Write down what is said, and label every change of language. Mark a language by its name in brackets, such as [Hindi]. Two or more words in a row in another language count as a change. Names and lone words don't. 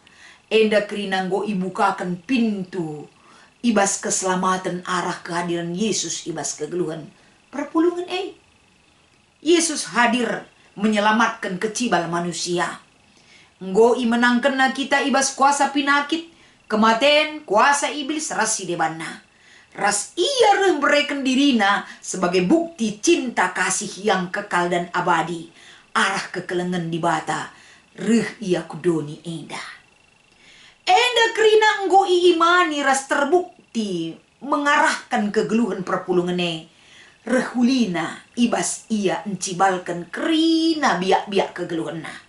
[Batak Karo] Enda kerina enggo ibukakan pintu ibas keselamatan arah kehadiran Yesus ibas kegeluhan perpulungan Yesus hadir menyelamatkan kecibal manusia. Enggo menangkan na kita ibas kuasa pinakit, kematian, kuasa iblis ras si debanna. Ras ia rembrekan dirina [Indonesian] sebagai bukti cinta kasih yang kekal dan abadi. [Batak Karo] Arah kekelengan di bata, ia kudoni enda. Enda kerina enggo imani ras terbukti mengarahkan kegeluhan perpulungane. Rehulina ibas ia encibalkan kerina biak-biak kegeluhanna.